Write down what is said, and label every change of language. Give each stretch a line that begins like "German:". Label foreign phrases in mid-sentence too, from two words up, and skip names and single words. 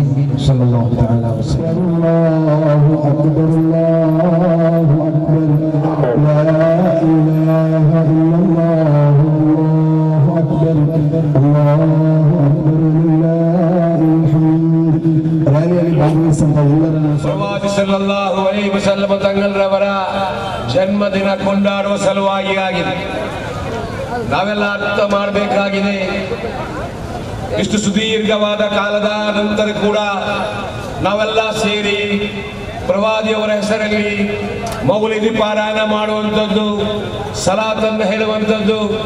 Arabic: صلى الله تعالى وسلم. الله أكبر الله أكبر لا إله إلا الله الله أكبر الله أكبر لله الحمد.
Kannada: ಪ್ರವಾದಿ
Arabic: صلى الله عليه وسلم
Kannada: ತಂಗಳರವರ ಜನ್ಮದಿನ ಕೊಂಡಾಡುವ ಸಲುವಾಗಿ ಆಗಿದೆ. ನಾವೆಲ್ಲ ಅರ್ಥ ಮಾಡಬೇಕಾಗಿದೆ, ಇಷ್ಟು ಸುದೀರ್ಘವಾದ ಕಾಲದ ನಂತರ ಕೂಡ ನಾವೆಲ್ಲ ಸೇರಿ ಪ್ರವಾದಿಯವರ ಹೆಸರಲ್ಲಿ ಮೌಲಿದಿ ಪಾರಾಯಣ ಮಾಡುವಂಥದ್ದು, ಸಲಾತನ್ನು ಹೇಳುವಂಥದ್ದು,